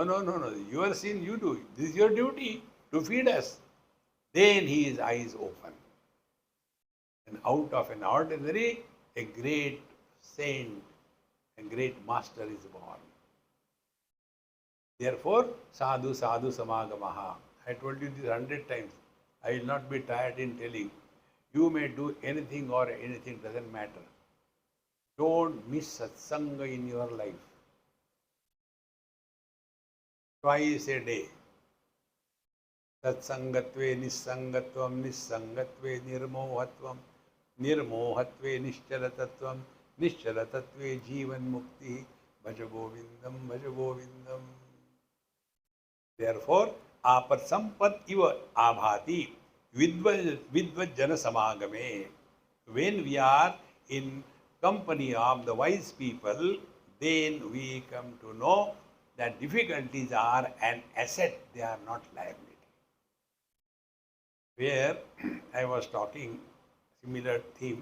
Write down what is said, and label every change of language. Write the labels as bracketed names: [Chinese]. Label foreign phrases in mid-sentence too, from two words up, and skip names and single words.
[English] No. Your sin you do. This is your duty to feed us. Then his eyes open. And out of an ordinary, a great saint, a great master is born. Therefore, [Sanskrit] साधु साधु समागमः. [English] I told you this 100 times. I will not be tired in telling. You may do anything or anything, doesn't matter. Don't miss satsanga in your life. Twice a day. [Sanskrit] सत्सङ्गत्वे निस्सङ्गत्वं, निस्सङ्गत्वे निर्मोहत्वं, निर्मोहत्वे निश्चलतत्त्वं, निश्चलतत्त्वे जीवन मुक्ति, भज गोविन्दम्. Therefore, आपत् सम्पत् इव आभाति, विद्वज् जन समागमे. [English] When we are in company of the wise people, then we come to know that difficulties are an asset, they are not liability. Where I was talking similar theme.